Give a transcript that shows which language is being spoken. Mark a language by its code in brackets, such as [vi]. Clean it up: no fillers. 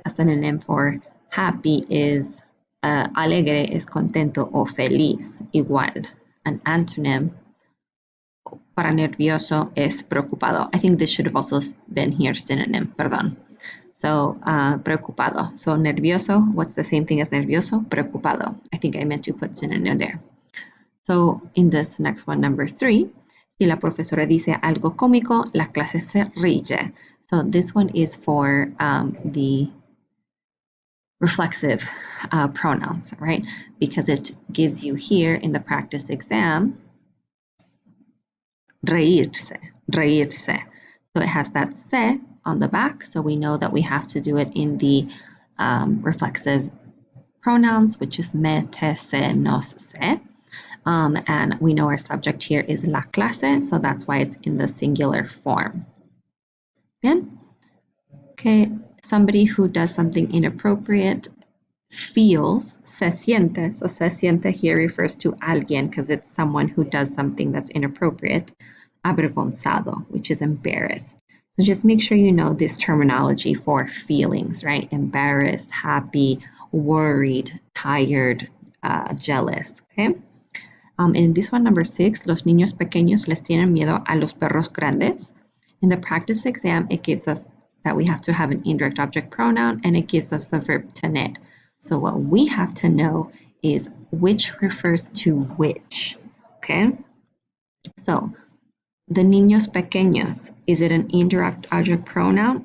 [en] A synonym for happy is [es] alegre es contento o feliz, igual. [en] An antonym [es] para nervioso es preocupado. [en] I think this should have also been here, synonym, perdón. So preocupado. So nervioso, what's the same thing as nervioso? Preocupado. I think I meant to put synonym there. So in this next one, number 3, [es] si la profesora dice algo cómico, la clase se ríe. [en] So this one is for the reflexive pronouns, right? Because it gives you here in the practice exam, reírse, reírse. So it has that se on the back, so we know that we have to do it in the reflexive pronouns, which is me, te, se, nos, se. And we know our subject here is la clase, so that's why it's in the singular form. Bien? Okay, somebody who does something inappropriate feels, se siente. So se siente here refers to alguien because it's someone who does something that's inappropriate. Avergonzado, which is embarrassed. So just make sure you know this terminology for feelings, right? Embarrassed, happy, worried, tired, jealous, okay? In this one, number 6, [es] los niños pequeños les tienen miedo a los perros grandes. [en] In the practice exam, it gives us that we have to have an indirect object pronoun, and it gives us the verb tener. So what we have to know is which refers to which, okay? So the niños pequeños, is it an indirect object pronoun?